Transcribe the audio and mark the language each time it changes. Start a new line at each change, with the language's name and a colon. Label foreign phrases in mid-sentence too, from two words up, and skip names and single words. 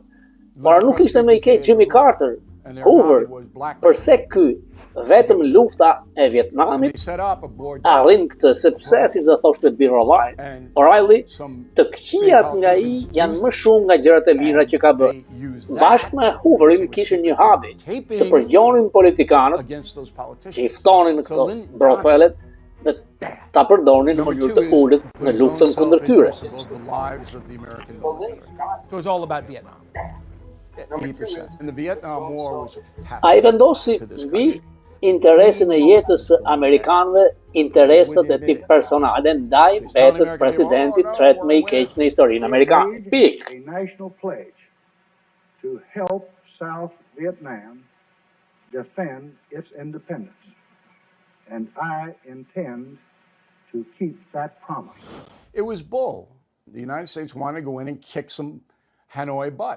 Albanian: Por nuk ishte më i keq Jimmy Carter, Hoover, përse ky vetëm lufta e Vietnamit arrin këtë, sepse si do thoshte Bill O'Reilly, të këqijat nga ai janë më shumë nga gjërat e mira që ka bërë. Bashkë me Hooverin kishin një habi, të përgjonin politikanët, që i ftonin në këto brofelet dhe ta përdonin në mënyrë të ulët në luftën kundër tyre.
English: It was all about Vietnam.
Albanian: Ai vendosi mbi interesin e jetës së amerikanëve, interesat e tij personale, ndaj mbetet presidenti i tretë më i keq në historinë amerikane.
English: A national pledge to help South Vietnam defend its independence. And I intend to keep that promise. It was bull. The United States wanted to go in and kick some Hanoi butt.